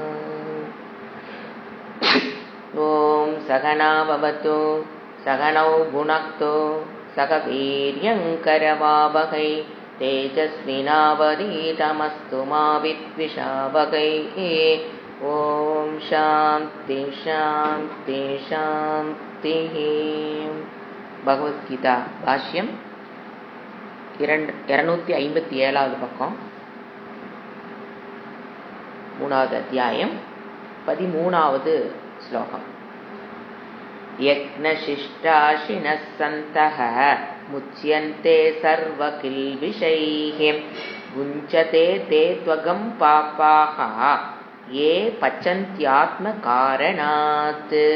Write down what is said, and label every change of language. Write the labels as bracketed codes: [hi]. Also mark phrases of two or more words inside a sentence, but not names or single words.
[sa] ॐ सहना भवतु सहनौ भुनक्तु सह वीर्यङ्करवावहै तेजस्विनावधीतमस्तु मा विद्विषावहै। ॐ शान्ति शान्ति शान्तिः। [ta] பகவத்கீதா பாஷ்யம் 257வது பக்கம், 3வது அத்தியாயம், 13வது ஸ்லோகம். [sa] यज्ञशिष्टाशिनः सन्तः मुच्यन्ते सर्वकिल्बिषैः भुञ्जते ते त्वघं पापाः ये पचन्त्यात्म कारणात्.